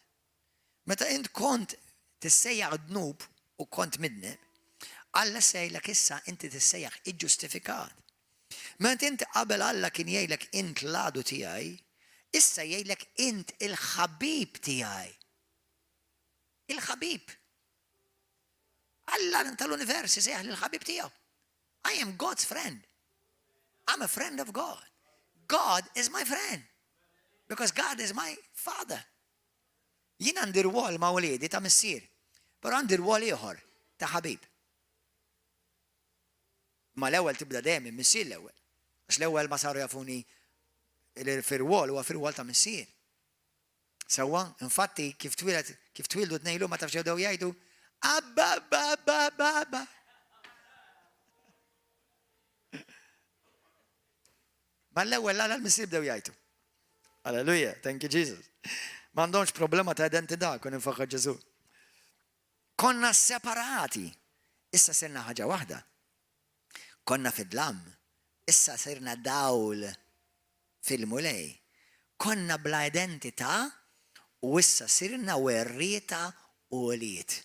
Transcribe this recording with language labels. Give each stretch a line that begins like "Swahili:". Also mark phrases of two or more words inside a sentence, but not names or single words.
Maltese: Meta int kont tissejjaħ dnub u kont midneb, Alla sejjaħlek issa inti tissejjaħ iġġustifikat. Meta inti qabel Alla kien jgħidlek int l-għadu tiegħi, issa jgħidlek int il-ħabib tiegħi. Il-ħabib. Alla tal-universi sejjaħ lill-ħabib tiegħu.
English: I am God's friend. I'm a friend of God. God is my friend. Because God is my father.
Maltese: Jien għandi rwol ma' wliedi ta' missier, però għandi rwol ieħor ta' ħabib. Ma l-ewwel tibda dejjem missier l-ewwel. Għax l-ewwel ma saru jafuni fir-rwol huwa fir-rwol ta' missier. Sewwa, infatti kif twildu tnejlu ma tafx jew jgħidu abba. Ma l-ewwel għal l-missier bdew jgħidu. Alleluja,
English: thank you Jesus.
Maltese: M'għandhomx problema ta' identità kun infaħħa Ġesu. Konna separati, issa sirna ħaġa waħda. Konna fid-dlam, issa sirna dawl fil-mulej. Konna bla identità u issa sirna werrieta u liet.